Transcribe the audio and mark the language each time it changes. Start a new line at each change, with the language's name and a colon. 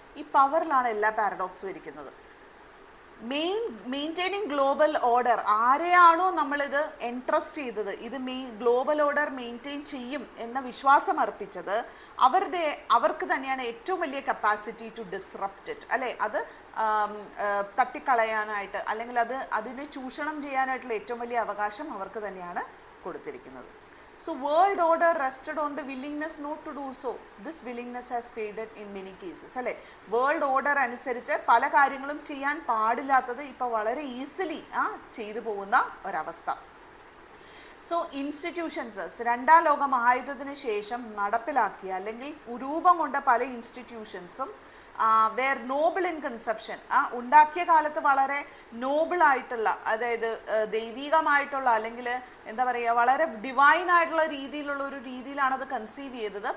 Malayalam: ഈ പവറിലാണ് എല്ലാ പാരഡോക്സും ഇരിക്കുന്നത്.
English: maintaining global order,
Malayalam: ആരെയാണോ നമ്മളിത് എൻട്രസ്റ്റ് ചെയ്തത്, ഇത് ഗ്ലോബൽ ഓർഡർ മെയിൻറ്റെയിൻ ചെയ്യും എന്ന വിശ്വാസം അർപ്പിച്ചത്, അവർക്ക് തന്നെയാണ് ഏറ്റവും വലിയ
English: capacity to disrupt it
Malayalam: അല്ലേ. അത് തട്ടിക്കളയാനായിട്ട് അല്ലെങ്കിൽ അതിനെ ചൂഷണം ചെയ്യാനായിട്ടുള്ള ഏറ്റവും വലിയ അവകാശം അവർക്ക് തന്നെയാണ് കൊടുത്തിരിക്കുന്നത്.
English: So world order rested on the willingness not to do so. This willingness has faded in many cases.
Malayalam: അല്ലേ, വേൾഡ് ഓർഡർ അനുസരിച്ച് പല കാര്യങ്ങളും ചെയ്യാൻ പാടില്ലാത്തത് ഇപ്പോൾ വളരെ ഈസിലി ചെയ്തു പോകുന്ന ഒരവസ്ഥ. സോ ഇൻസ്റ്റിറ്റ്യൂഷൻസ് രണ്ടാം ലോക മഹായുദ്ധത്തിന് ശേഷം നടപ്പിലാക്കിയ അല്ലെങ്കിൽ രൂപം കൊണ്ട പല ഇൻസ്റ്റിറ്റ്യൂഷൻസും
English: were noble in conception,
Malayalam: ഉണ്ടാക്കിയ കാലത്ത് വളരെ നോബിളായിട്ടുള്ള, അതായത് ദൈവികമായിട്ടുള്ള അല്ലെങ്കിൽ എന്താ പറയുക വളരെ ഡിവൈൻ ആയിട്ടുള്ള രീതിയിലുള്ള ഒരു രീതിയിലാണ് അത് കൺസീവ് ചെയ്തത്.